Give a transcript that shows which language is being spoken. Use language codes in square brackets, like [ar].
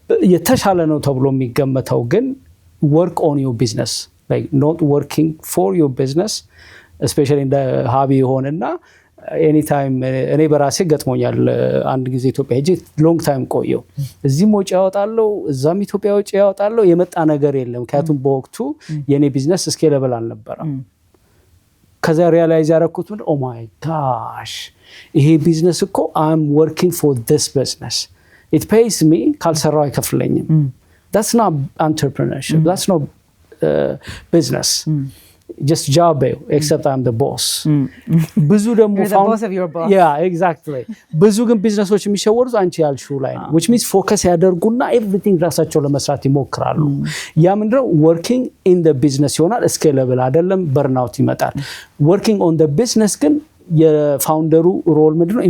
[am] የተሻለ ነው ተብሎ የሚገመተው ግን [en] work on your business, like not working for your business, especially in the hobby [am] ሆነና ኤኒታይም እኔ በራሴ ገጥሞኛል። አንድ ጊዜ ኢትዮጵያ ሄጄ ሎንግ ታይም ቆየው። እዚህም ወጪ ያወጣለው እዛም ኢትዮጵያ ወጪ ያወጣለው የመጣ ነገር የለም። ምክንያቱም በወቅቱ የኔ ቢዝነስ ስኬለብል አልነበረም። ከዛ ሪያላይዝ ያደረኩት ምን ኦ ማይ ጋሽ ይሄ ቢዝነስ እኮ [en] I'm working for this business, it pays me [am] ካልሰራው አይከፍለኝም። [en] That's not entrepreneurship, that's not business. Just job except I'm the boss. [am] ብዙ ደግሞ [en] You're the boss of your boss. Yeah, exactly. [am] ብዙ ግን ቢዝነሶች የሚሸወሩት አንቺ ያልሽው ላይ ነው። which means ፎከስ ያደርጉና everything ራሳቸው ለመስራት ይሞክራሉ። ያ ምንድነው [en] working in the business [am] ይሆናል፣ ስኬለብል አይደለም፣ በርናውት ይመጣል። [en] working on the business [am] ግን የፋውንደሩ ሮል ምንድነው?